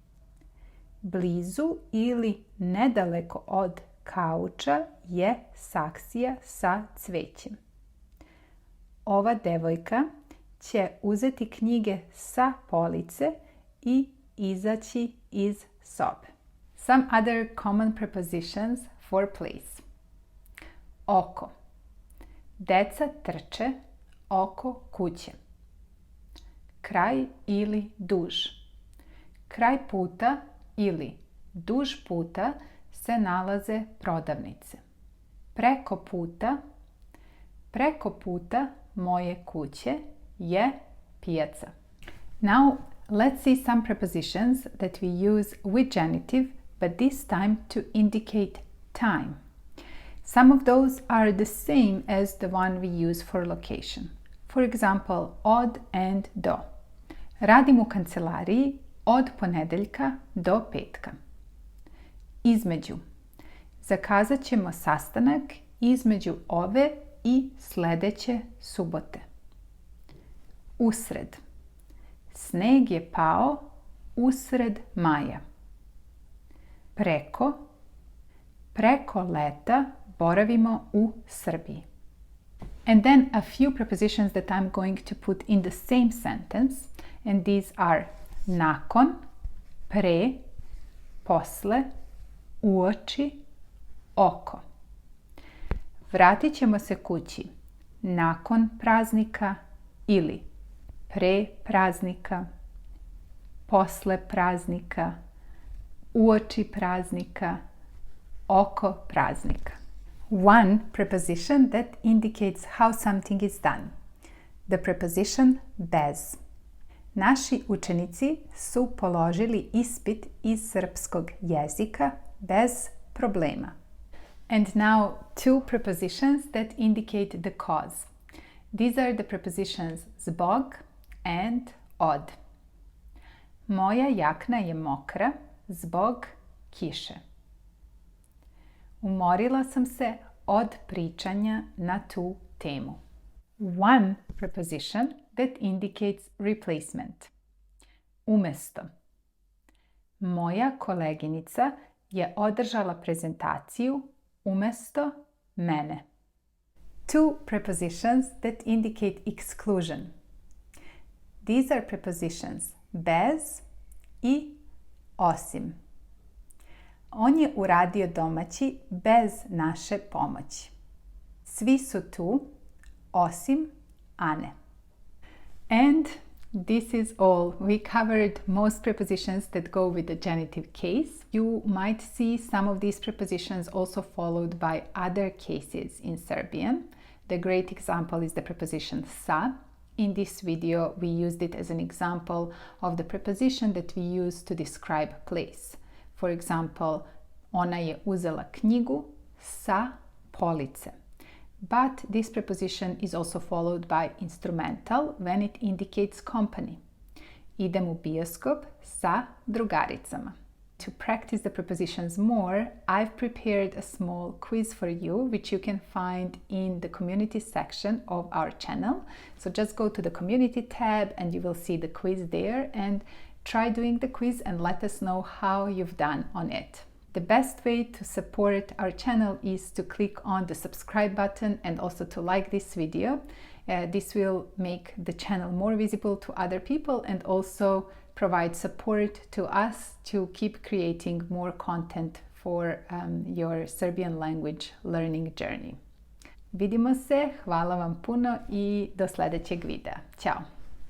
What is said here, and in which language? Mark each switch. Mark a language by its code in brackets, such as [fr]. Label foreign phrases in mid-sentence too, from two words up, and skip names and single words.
[sr] Blizu ili nedaleko od kauča je saksija sa cvećem. Ova devojka će uzeti knjige sa police i izaći iz sobe. [en] Some other common prepositions for place. [sr] Oko. Deca trče oko kuće. Kraj ili duž. Kraj puta ili duž puta se nalaze prodavnice. Preko puta moje kuće je pijaca. [en] Now let's see some prepositions that we use with genitive, but this time to indicate time. Some of those are the same as the one we use for location. For example, od and do. [sr] Radim u kancelariji od ponedeljka do petka. Između. [hr] Zakazat ćemo sastanak između ove i sljedeće subote. [sr] Usred. Sneg je pao usred maja. Preko leta boravimo u Srbiji. [en] And then a few prepositions that I'm going to put in the same sentence, and these are [sr] nakon, pre, posle, uoči, oko. Vratit ćemo se kući nakon praznika ili pre praznika, posle praznika, uoči praznika, oko praznika. [en] One preposition that indicates how something is done. The preposition bez. [sr] Naši učenici su položili ispit iz srpskog jezika bez problema. [en] And now two prepositions that indicate the cause. These are the prepositions zbog and od. [sr] Moja jakna je mokra zbog kiše. Umorila sam se od pričanja na tu temu. [en] One preposition that indicates replacement. [sr] Umesto. Moja koleginica je održala prezentaciju umesto mene. [en] Two prepositions that indicate exclusion. These are prepositions [sr] bez i osim. On je uradio domaći bez naše pomoći. Svi su tu osim Ane. [en] And this is all. We covered most prepositions that go with the genitive case. You might see some of these prepositions also followed by other cases in Serbian. The great example is the preposition sa. In this video, we used it as an example of the preposition that we use to describe place. For example, [sr] ona je uzela knjigu sa police. [en] But this preposition is also followed by instrumental when it indicates company. [sr] Idem u bioskop sa drugaricama. [en] To practice the prepositions more, I've prepared a small quiz for you, which you can find in the community section of our channel. So just go to the community tab and you will see the quiz there, and try doing the quiz and let us know how you've done on it. The best way to support our channel is to click on the subscribe button and also to like this video. This will make the channel more visible to other people and also provide support to us to keep creating more content for your Serbian language learning journey. [sr] Vidimo se, hvala vam puno i do sljedećeg videa. Ćao!